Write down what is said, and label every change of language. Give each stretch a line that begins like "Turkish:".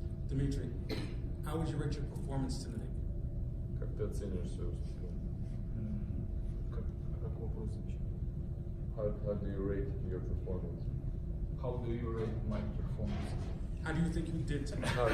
English: Dmitry, how would you rate your performance tonight?
Russian: Как ты оцениваешь свое выступление? Как вопрос звучит?
English: How do you rate your performance? How do you rate my performance? How do you think you did tonight?